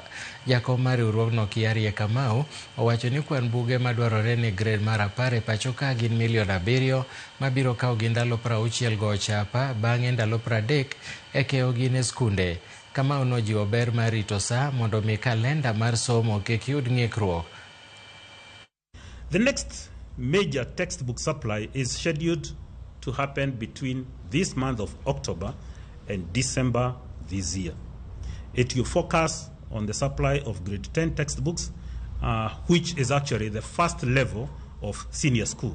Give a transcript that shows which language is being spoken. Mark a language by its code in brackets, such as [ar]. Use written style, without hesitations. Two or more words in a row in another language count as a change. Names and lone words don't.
[luo] Jakom mar riwruogno Kiarie Kamau owacho ni kwan buge madwarore ni gred mar apar e pacho ka gin $7,000,000 mabiro kawo gi ndalo 60 go chapa bang'e ndalo 30 e keyogi ne skunde. Kamau nojiwo ber mar rito saa mondo mi kalenda mar somo kik yud ng'ikruok. [en] The next major textbook supply is scheduled to happen between this month of October and December this year. It will focus on the supply of grade 10 textbooks, which is actually the first level of senior school.